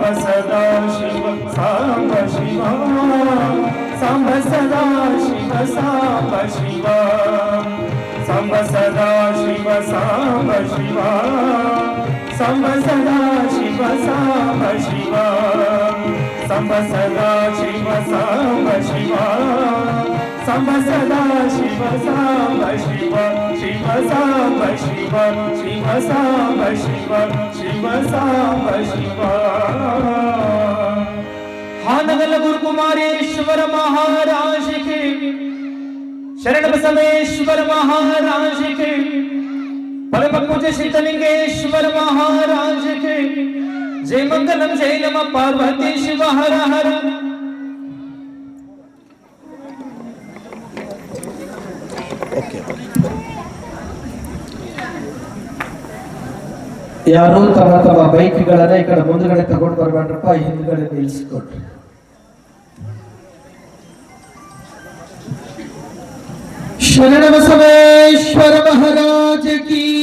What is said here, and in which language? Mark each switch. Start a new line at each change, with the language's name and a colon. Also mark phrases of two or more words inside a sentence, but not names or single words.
Kannada: ಸದಾ ಶಿವ ಸಾಂಬ ಶಿವ ಸಾಂಬ ಸದಾ ಶಿವ ಸಾಂಬ ಶಿವ ಸಾಂಬ ಸದಾ ಶಿವ ಸಾಂಬ ಶಿವ ಸಾಂಬ ಸದಾ ಶಿವ ಸಾಂಬ ಶಿವ ಸಾಂಬ ಸದಾ ಶಿವ ಸಾಂಬ ಶಿವ ಸಾಂಬ ಸದಾ ಶಿವ ಸಾಂಬ ಶಿವ ಶಿವ ಸಾಂಬ ಶಿವ ಶಿವ ಸಾಂಬ ಶಿವ ಶಿವ ಸಾಂಬ ಶಿವ
Hindi: हानगल्ल गुरुकुमारेश्वर महाराज के शरण बसवेश्वर महाराज के परम पूज्य सिद्धलिंगेश्वर महाराज के जय मंगलम जय नमः पार्वती शिव हर हर
Kannada: ಯಾರು ತಮ್ಮ ತಮ್ಮ ಬೈಕ್ಗಳನ್ನ ಈ ಕಡೆ ಮುಂದುಗಡೆ ತಗೊಂಡು ಬರ್ಬೇಡ್ರಪ್ಪ, ಹಿಂದ್ಗಡೆ ನಿಲ್ಲಿಸ್ಕೊಟ್ರಿ.
Hindi: शरण बसवेश्वर महाराज की.